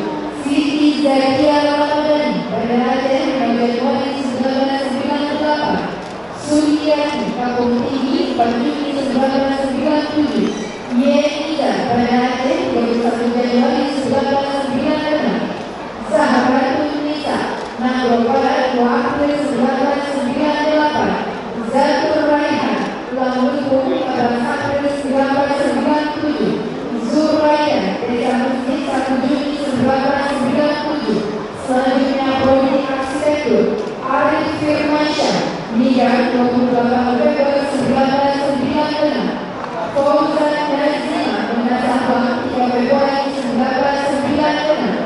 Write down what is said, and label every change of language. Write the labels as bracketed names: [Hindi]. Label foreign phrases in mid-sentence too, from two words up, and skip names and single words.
[Indonesian] Siti Zakia Ramadhani Banda Aceh 15 Januari 1998. Suryani Kampung Tinggi 4 Juli 1997. Yenida Banda Aceh 21 Januari 1996. Zahratul Nisa Nanggropala 2 April 1998. Zatul Raihan Lampung 14 April 1997. Zuraya Desa Masjid 1 Juni 1997. Selanjutnya Prodi Arsitektur Arif Firmansyah Niar 28 November 1996. Fauzan Nazima Munasabah 3 Februari 1996.